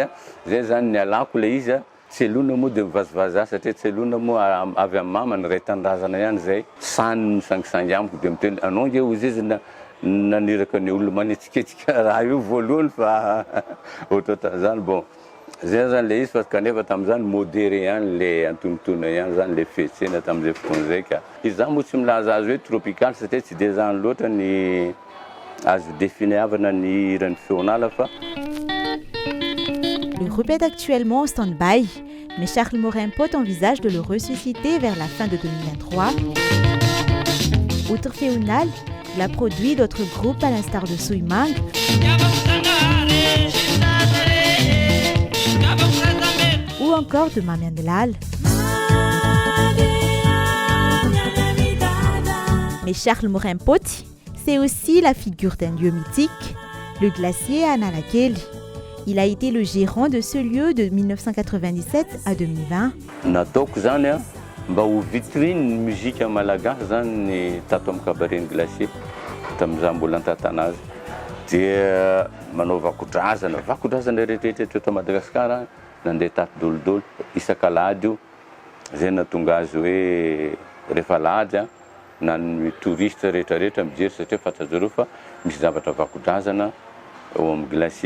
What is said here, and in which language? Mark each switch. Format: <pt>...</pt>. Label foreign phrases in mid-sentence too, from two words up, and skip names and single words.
<mg>zay zany ny alako ilay izy tselona moa dia mivazivaza satria tselona moa avy amin'ny mama ny ray tanindrazana ihany zay sany misangisangy amiko dia miteny anao nge ozy izy naniraka ny olona manetsiketsika raha io voalohany fa ohatrohatran'izany bon zay zany le izy fa kanefa tamin'izany modéré ihany le antonotona ihany zany le fetsena tamin'izay fotoana zay ka izy zany moa tsy milaza azy hoe tropical satria tsy dia zany loatra ny azo définiavana ny hiran'ny Féonal fa.</mg> <fr>Le groupe est actuellement en stand-by, mais Charles Morin Poty envisage de le ressusciter vers la fin de 2023. Outre Féonal, il a produit d'autres groupes à l'instar de Suimang ou encore de Mamian Delal. Mais Charles Morin Poty, c'est aussi la figure d'un lieu mythique, le glacier à Analakely. Il a été le gérant de ce lieu de 1997 à 2020.</fr> <mg>Nataoko zany mba ho</mg> <fr>vitrine musique</fr> <mg>malagasy zany ny tato amin'ny cabaret glacier tamin'izaho mbola nitantana azy dia manao vakodrazana rehetrarehetra eto Madagasikara nandeha tato dolodolo isan-kalady io zay nahatonga azy hoe rehefa lady na ny touriste rehetrarehetra mijery satria fantatrareo fa misy zavatra vakodrazana ao amin'ny glacier.</mg>